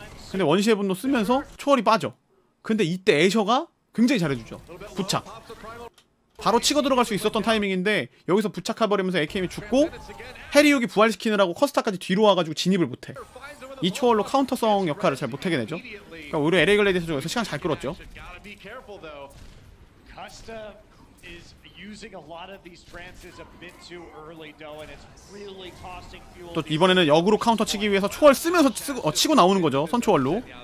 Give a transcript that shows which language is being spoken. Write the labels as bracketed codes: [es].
[ko] 근데 원시의 분노 쓰면서 초월이 빠져. 근데 이때 애셔가 굉장히 잘해주죠. 부착. 바로 치고 들어갈 수 있었던 타이밍인데 여기서 부착해버리면서 AKM이 죽고 해리욱이 부활시키느라고 커스타까지 뒤로 와가지고 진입을 못해. 이 초월로 카운터성 역할을 잘 못하게 되죠. 그러니까 오히려 LA 글래디에이터 쪽에서 시간 잘 끌었죠. [en] Gotta be careful though. Custa is using a lot of these trances a bit too early though, and it's really costing fuel. [ko] 또 이번에는 역으로 카운터 치기 위해서 초월 쓰면서 치고 나오는 거죠. 선초월로.